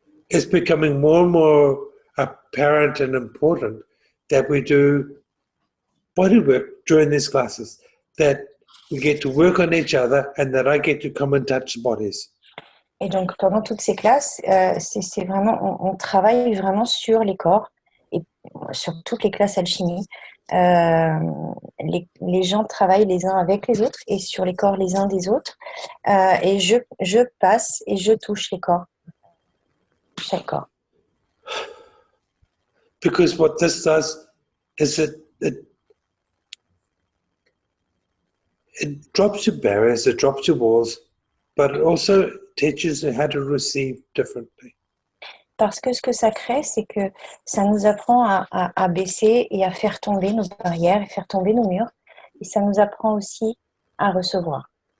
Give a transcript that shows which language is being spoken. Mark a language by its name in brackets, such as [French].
[English] it's becoming more and more apparent and important that we do bodywork during these classes, that we get to work on each other and that I get to come and touch bodies. [French] Et donc, pendant toutes ces classes, c'est vraiment, on travaille vraiment sur les corps et sur toutes les classes alchimie. Les gens travaillent les uns avec les autres et sur les corps les uns des autres. Et je passe et je touche les corps. Chaque corps. [English] Because what this does is it drops your barriers, it drops your walls, but it also teaches you how to receive differently. [French] Parce que ce que ça crée, c'est que ça nous apprend à baisser et à faire tomber nos barrières, et faire tomber nos murs. Et ça nous apprend aussi à recevoir.